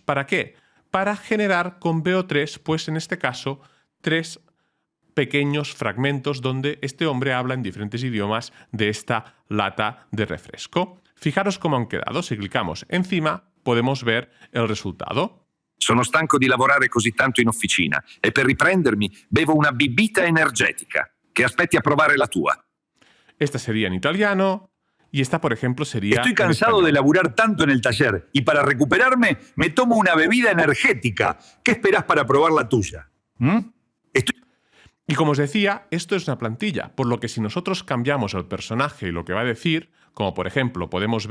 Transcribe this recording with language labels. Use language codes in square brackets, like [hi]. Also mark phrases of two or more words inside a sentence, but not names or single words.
[es] ¿Para qué? Para generar con VO3, pues en este caso, 3 pequeños fragmentos donde este hombre habla en diferentes idiomas de esta lata de refresco. Fijaros cómo han quedado. Si clicamos encima, podemos ver el resultado. [it] Sono stanco di lavorare così tanto in officina e per riprendermi bevo una bibita energetica. Che aspetti a provare la tua. [es] Esta sería en italiano y esta, por ejemplo, sería... Estoy cansado de laburar tanto en el taller y para recuperarme me tomo una bebida energética. ¿Qué esperás para probar la tuya? Y como os decía, esto es una plantilla, por lo que si nosotros cambiamos el personaje y lo que va a decir, como por ejemplo podemos